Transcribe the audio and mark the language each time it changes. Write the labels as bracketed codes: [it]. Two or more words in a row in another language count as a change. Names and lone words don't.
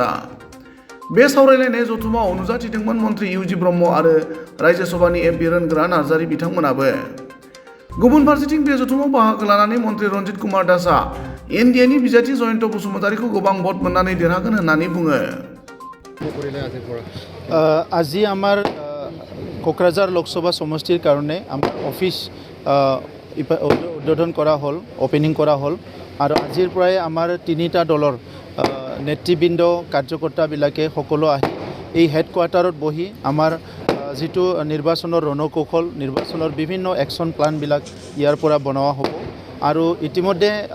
[brx] बे सावरायलायनाय जथुमाव नुजाथिदोंमोन मन्त्रि इउजि ब्रह्म आरो रायजो सभानि एमपि रोनग्रा नार्जारि बिथांमोनाबो। गुबुन फारसेथिं बे जथुमाव बाहागो लानानै मन्त्रि रन्जित कुमार दासआ एनडिएनि बिजाथि जयन्त बसुमतारीखौ गोबां भट मोननानै देरहागोन होननानै बुङो। [as] আজি আমাৰ কোকৰাঝাৰ লোকসভা সমষ্টিৰ কাৰণে আমাৰ অফিচ উদ্বোধন কৰা হ'ল, অপেনিং কৰা হ'ল আৰু আজিৰ পৰাই আমাৰ তিনিটা দলৰ নেতৃবৃন্দ কাৰ্যকৰ্তাবিলাকে সকলো আহি এই হেডকোৱাৰ্টাৰত বহি আমাৰ যিটো নিৰ্বাচনৰ ৰণকৌশল, নিৰ্বাচনৰ বিভিন্ন একশ্যন প্লানবিলাক ইয়াৰ পৰা বনোৱা হ'ব আৰু ইতিমধ্যে